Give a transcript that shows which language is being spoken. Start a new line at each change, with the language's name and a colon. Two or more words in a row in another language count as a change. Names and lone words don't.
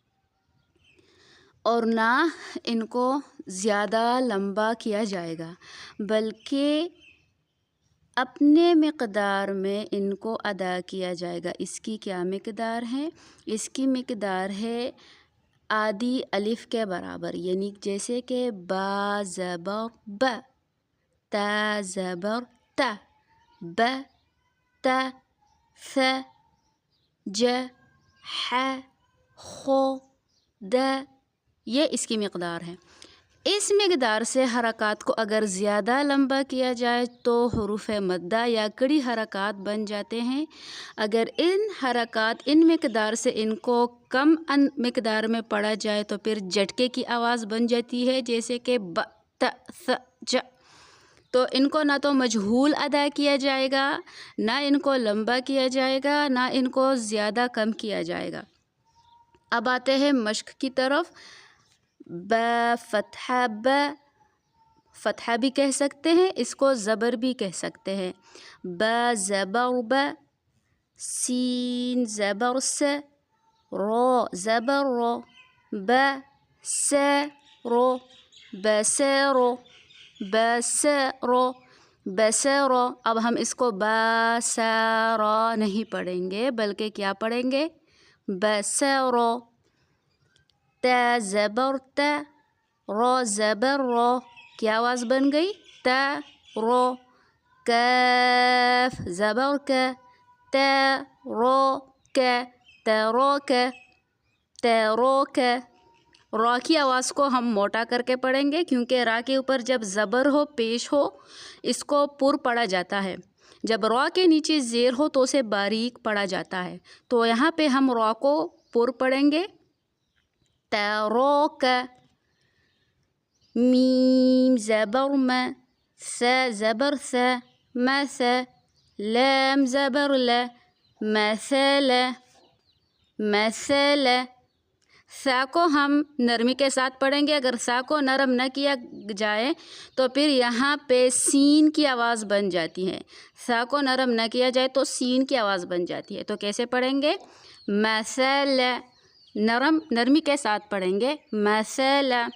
Urdu: اور نہ ان کو زیادہ لمبا کیا جائے گا، بلکہ اپنے مقدار میں ان کو ادا کیا جائے گا۔ اس کی کیا مقدار ہے؟ اس کی مقدار ہے آدھی الف کے برابر، یعنی جیسے کہ با زبر ب، تا زبر تا، ب تا، ث ج ح خ د، یہ اس کی مقدار ہے۔ اس مقدار سے حرکات کو اگر زیادہ لمبا کیا جائے تو حروف مدہ یا کڑی حرکات بن جاتے ہیں۔ اگر ان مقدار سے ان کو کم مقدار میں پڑھا جائے تو پھر جھٹکے کی آواز بن جاتی ہے، جیسے کہ ب ت ث ج۔ تو ان کو نہ تو مجہول ادا کیا جائے گا، نہ ان کو لمبا کیا جائے گا، نہ ان کو زیادہ کم کیا جائے گا۔ اب آتے ہیں مشق کی طرف۔ ب فتحہ ب، فتحہ بھی کہہ سکتے ہیں، اس کو زبر بھی کہہ سکتے ہیں۔ ب زبر ب، سین زبر س، رو زبر رو، ب س رو، بسرو، بسرو، بسرو۔ اب ہم اس کو بسرا نہیں پڑھیں گے، بلکہ کیا پڑھیں گے؟ بسرو۔ ت زبر ت، رو زبر رو، کیا آواز بن گئی؟ ت رو۔ کاف زبر ک، ت رو ک، تروک، تروک۔ را کی آواز کو ہم موٹا کر کے پڑھیں گے، کیونکہ را کے اوپر جب زبر ہو پیش ہو اس کو پر پڑھا جاتا ہے، جب را کے نیچے زیر ہو تو اسے باریک پڑھا جاتا ہے۔ تو یہاں پہ ہم را کو پر پڑھیں گے، تروک۔ میم زبر م، ث زبر ث، مث، لام زبر ل، مثل، مثل۔ ث کو ہم نرمی کے ساتھ پڑھیں گے۔ اگر ث کو نرم نہ کیا جائے تو پھر یہاں پہ سین کی آواز بن جاتی ہے۔ ث کو نرم نہ کیا جائے تو سین کی آواز بن جاتی ہے۔ تو کیسے پڑھیں گے؟ مثل، نرمی کے ساتھ پڑھیں گے، مثل۔